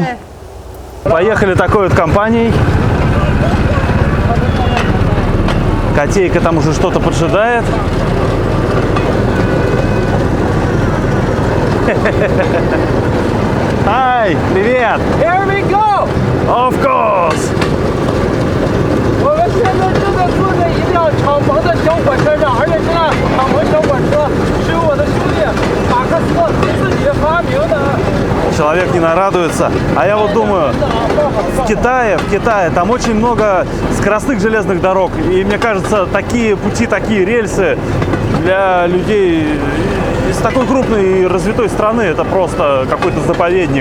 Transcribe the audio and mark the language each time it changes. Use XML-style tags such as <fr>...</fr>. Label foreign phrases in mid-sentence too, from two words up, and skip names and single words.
<ru>Поехали такой вот компанией. Котейка там уже что-то поджидает. Ай, привет!</ru> <en>Here we go. Of course!</en> <zh>我们现在正在坐在一辆敞篷的小火车上，而且这辆敞篷小火车是由我的兄弟马克思自己发明的。</zh> <ru>Человек не нарадуется. А я вот думаю, в Китае там очень много скоростных железных дорог. И мне кажется, такие пути, такие рельсы для людей из такой крупной и развитой страны это просто какой-то заповедник.</ru>